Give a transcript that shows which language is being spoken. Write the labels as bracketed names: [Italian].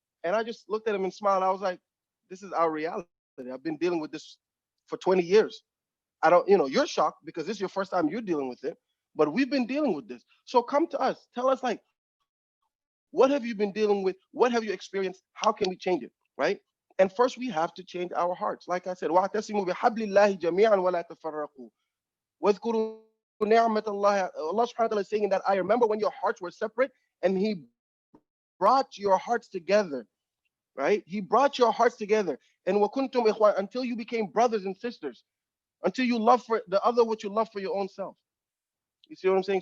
[English] And I just looked at him and smiled. I was like, this is our reality. I've been dealing with this for 20 years. I don't, you're shocked because this is your first time you're dealing with it, but we've been dealing with this. So come to us. Tell us, like, what have you been dealing with? What have you experienced? How can we change it, right? And first, we have to change our hearts. Like I said, [Arabic] وَاعْتَصِمُوا بِحَبْلِ اللَّهِ جَمِيعًا وَلَا تَفَرَّقُوا وَاذْكُرُوا نِعْمَةَ اللَّهِ. [English] Allah subhanahu wa ta'ala is saying in that I remember when your hearts were separate and He brought your hearts together, right? He brought your hearts together. And [Arabic] وَكُنْتُمْ إِخْوَانًا, [English] until you became brothers and sisters, until you love for the other what you love for your own self. You see what I'm saying?